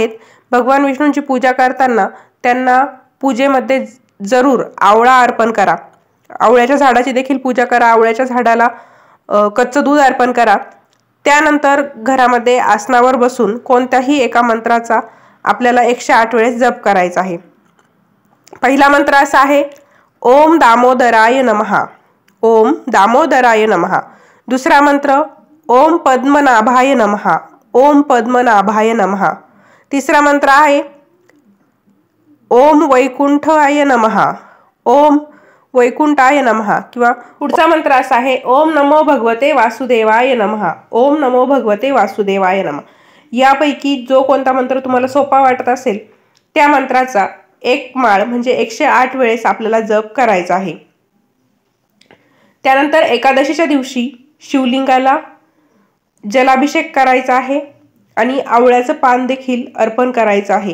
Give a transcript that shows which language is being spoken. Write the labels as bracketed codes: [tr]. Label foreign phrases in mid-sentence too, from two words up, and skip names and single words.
[mr] भगवान विष्णूंची पूजा करताना त्यांना पूजेमध्ये जरूर आवळा अर्पण करा। आवळ्याच्या झाडाची देखील पूजा करा। आवळ्याच्या झाडाला कच्चं दूध अर्पण करा। त्यानंतर घरामध्ये आसनावर बसून कोणत्याही एका मंत्राचा आपल्याला 108 वेळेस जप करायचा आहे। पहिला मंत्र असा आहे, [sa] ओम दामोदराय नमः, ओम दामोदराय नमः। [mr] दुसरा मंत्र, [sa] ओम पद्मनाभाय नमः, ओम पद्मनाभाय नमः। [mr] तिसरा मंत्र आहे, [sa] ओम वैकुंठाय नमः, ओम वैकुंठाय नमः। [mr] किंवा पुढचा मंत्र असा आहे, [sa] ओम नमो भगवते वासुदेवाय नमः, ओम नमो भगवते वासुदेवाय नमः। [mr] यापैकी जो कोणता मंत्र तुम्हाला सोपा वाटत असेल त्या मंत्राचा एक माळ म्हणजे 108 वेळेस आपल्याला जप करायचा आहे। त्यानंतर एकादशीच्या दिवशी शिवलिंगाला जलाभिषेक करायचा आहे आणि आवळ्याचं पान देखील अर्पण करायचं आहे।